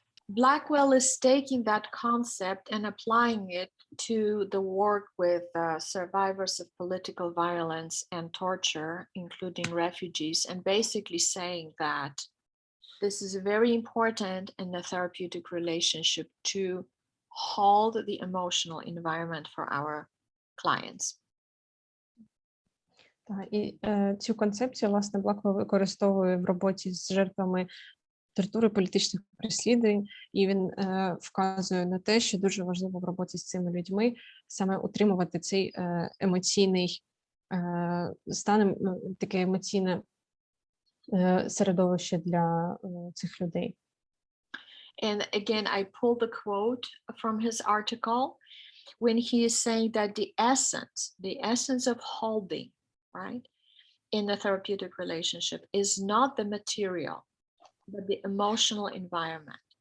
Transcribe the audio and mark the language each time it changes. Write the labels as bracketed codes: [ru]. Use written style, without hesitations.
[en] Blackwell is taking that concept and applying it to the work with survivors of political violence and torture, including refugees, and basically saying that this is very important in the therapeutic relationship to hold the emotional environment for our clients. [uk] І цю концепцію, власне, Блаквелл використовує в роботі з жертвами тортури, політичних переслідувань, і він вказує на те, що дуже важливо в роботі з цими людьми саме утримувати цей емоційний стан, таке емоційне середовище для цих людей. [en] And again, I pulled the quote from his article when he is saying that the essence of holding, right, in the therapeutic relationship is not the material, but the emotional environment.